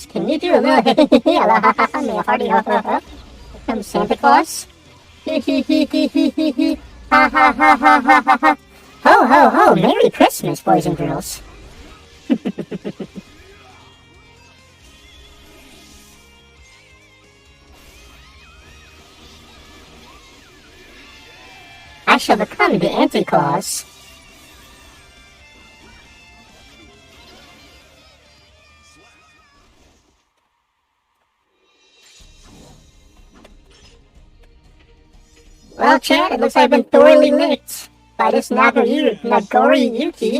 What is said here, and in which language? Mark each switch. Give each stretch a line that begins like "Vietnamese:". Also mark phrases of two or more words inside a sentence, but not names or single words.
English: Can you do a little me a hearty ho ho ho? Here comes Santa Claus. Hee hee hee hee hee hee hee. Ha ha ha ha ha ha ha. Ho ho ho! Merry Christmas, boys and girls. I shall become the Anti-Claus. Well, Chad, it looks like I've been thoroughly licked by this Nagori Yuki.